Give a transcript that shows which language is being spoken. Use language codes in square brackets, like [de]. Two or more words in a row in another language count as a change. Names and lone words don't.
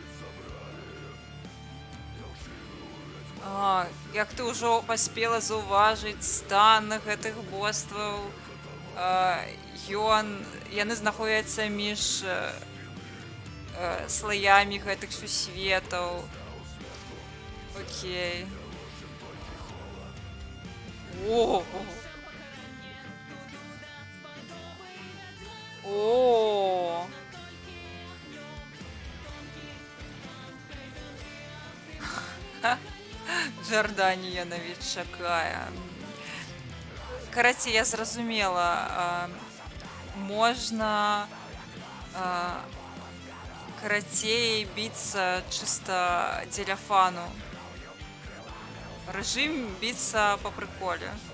[be] Як ты ўжо паспела заўважыць стан гэтых бостваў, яны знаходзяцца між слаямі гэтых сусветаў. Окей. О! Джарданія навіть чакае. Карацей, я зразумела, можна карацей біцца чыста дзеля фану. Рэжым біцца па прыколе.